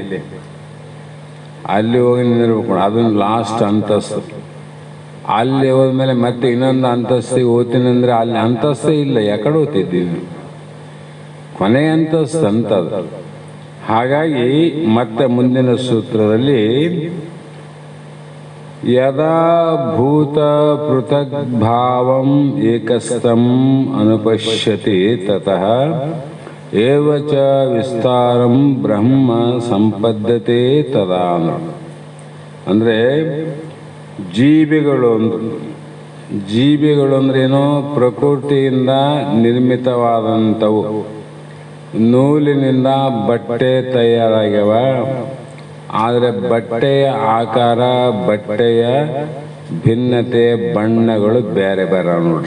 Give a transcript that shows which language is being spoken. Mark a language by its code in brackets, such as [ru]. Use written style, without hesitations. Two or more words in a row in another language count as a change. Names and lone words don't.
[kn] ಅಲ್ಲಿ ಹೋಗಿ ನಿಂದಿರ್ಬೇಕು. ಅದನ್ನು ಲಾಸ್ಟ್ ಅಂತಸ್ತು. ಅಲ್ಲಿ ಹೋದ್ಮೇಲೆ ಮತ್ತೆ ಇನ್ನೊಂದು ಅಂತಸ್ತಿಗೆ ಹೋಗ್ತೀನಿ ಅಂದರೆ ಅಲ್ಲಿ ಅಂತಸ್ತೇ ಇಲ್ಲ, ಯಾಕಡೆ ಹೋಗ್ತಿದ್ದೀವಿ? ಕೊನೆ ಅಂತಸ್ತು ಅಂತದು. ಹಾಗಾಗಿ ಮತ್ತೆ ಮುಂದಿನ ಸೂತ್ರದಲ್ಲಿ [sa] ಯದಾ ಭೂತ ಪೃಥಕ್ ಭಾವಂ ಏಕಸ್ಥಂ ಅನುಪಶ್ಯತಿ ತತಃ ಏವ ಚ ವಿಸ್ತಾರಂ ಬ್ರಹ್ಮ ಸಂಪದ್ಯತೆ ತದಾ. [kn] ಅಂದರೆ ಜೀವಿಗಳು ಅಂದ್ರೇನೋ ಪ್ರಕೃತಿಯಿಂದ ನಿರ್ಮಿತವಾದಂಥವು. ನೂಲಿನಿಂದ ಬಟ್ಟೆ ತಯಾರಾಗ್ಯವ, ಆದರೆ ಬಟ್ಟೆಯ ಆಕಾರ, ಬಟ್ಟೆಯ ಭಿನ್ನತೆ, ಬಣ್ಣಗಳು ಬೇರೆ ಬೇರೆ ನೋಡ್ರಿ.